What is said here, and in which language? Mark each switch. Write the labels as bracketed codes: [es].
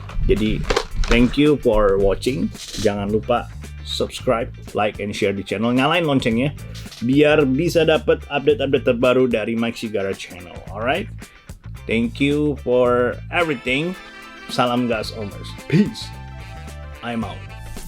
[en] Jadi thank you for watching. [id] Jangan lupa [en] subscribe, like, and share [id] di channel. Nyalain loncengnya biar bisa dapat update-update terbaru dari Mike Sigara channel. [en] Alright. Thank you for everything. [id] Salam gas Omers. [en] Peace. I'm out.